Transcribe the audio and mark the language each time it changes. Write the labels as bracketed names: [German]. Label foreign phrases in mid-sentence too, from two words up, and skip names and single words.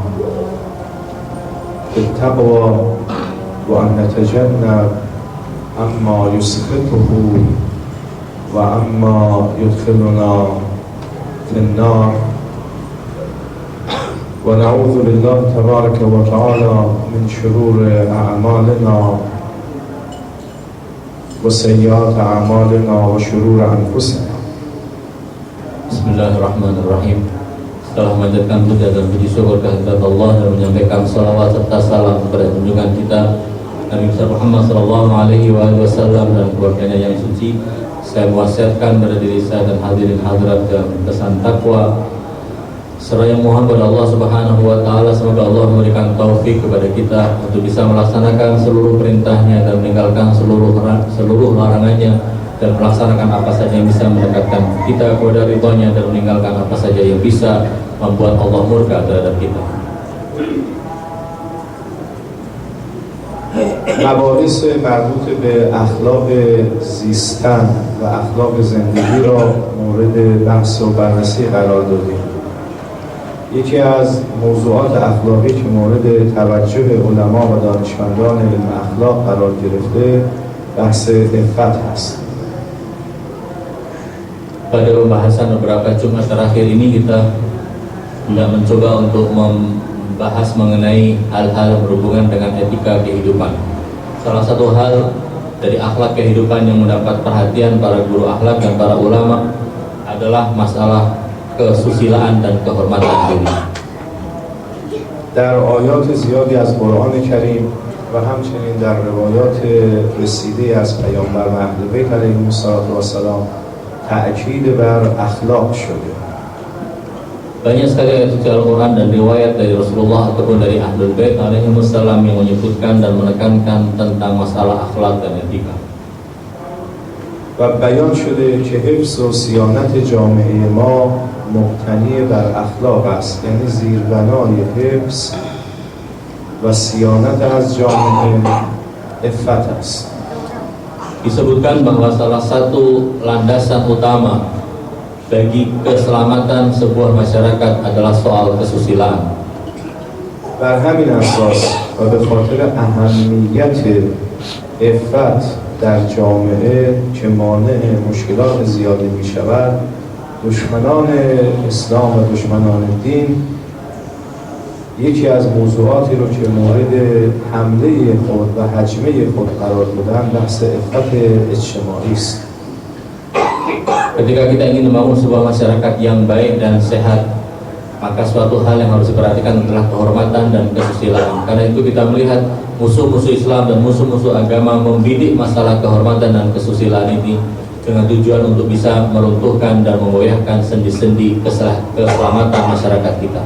[Arabic] بالتقوى وأن نتجنب أما يسخطه وأما يدخلنا في النار، ونعوذ بالله تبارك وتعالى من شرور أعمالنا وسيئات أعمالنا وشرور أنفسنا. بسم الله الرحمن الرحيم. [Indonesian] Setelah memanjatkan puja dan puji syukur kehadirat Allah dan menyampaikan salawat serta salam kepada junjungan kita Nabi Muhammad SAW dan keluarganya yang suci, saya mewasiatkan pada diri saya dan hadirin hadirat dalam pesan takwa seraya mohon kepada Allah [Arabic] سبحانه و تعالى [Indonesian] semoga Allah memberikan taufik kepada kita untuk bisa melaksanakan seluruh perintahnya dan meninggalkan seluruh larangannya, dan melaksanakan apa saja yang bisa mendekatkan kita kepada ridhonya dan meninggalkan apa saja yang bisa membuat Allah murka terhadap kita. [Persian] مباحث مربوط به اخلاق زیستن و اخلاق زندگی را مورد بحث و بررسی قرار دادیم. یکی از موضوعات اخلاقی که مورد توجه علما و دانشمندان علم اخلاق قرار گرفته بحث عفت است. [Indonesian] Pada pembahasan beberapa Jumat terakhir ini kita sudah mencoba untuk membahas mengenai hal-hal yang berhubungan dengan etika kehidupan. Salah satu hal dari akhlak kehidupan yang mendapat perhatian para guru akhlak dan para ulama adalah masalah kesusilaan dan kehormatan diri. [Persian] در آیات زیادی از قرآن کریم و همچنین در روایات رسیده از پیامبر اهل بیت علیهم السلام تأکید بر اخلاق شده. [Indonesian] Banyak sekali ayat suci Al-Quran dan riwayat dari Rasulullah ataupun dari Ahlul Bait alaihimussalam yang menyebutkan dan menekankan tentang masalah akhlak dan etika. [Persian] و بیان شده که حفظ و صیانت جامعه ما مبتنی بر اخلاق است، یعنی زیربنای حفظ و صیانت از جامعه عفت است. [Indonesian] Disebutkan bahwa salah satu landasan utama bagi keselamatan sebuah masyarakat adalah soal kesusilaan. [Persian] بر همین اساس و به خاطر اهمیت عفت در جامعه که مانع مشکلات زیادی می شود، دشمنان اسلام و دشمنان دین یکی از موضوعاتی رو که مورد حمله خود و هجمه خود قرار دادن بحث عفت اجتماعی است. [Indonesian] Ketika kita ingin membangun sebuah masyarakat yang baik dan sehat, maka suatu hal yang harus diperhatikan adalah kehormatan dan kesusilaan. Karena itu kita melihat musuh-musuh Islam dan musuh-musuh agama membidik masalah kehormatan dan kesusilaan ini dengan tujuan untuk bisa meruntuhkan dan menggoyahkan sendi-sendi keselamatan masyarakat kita.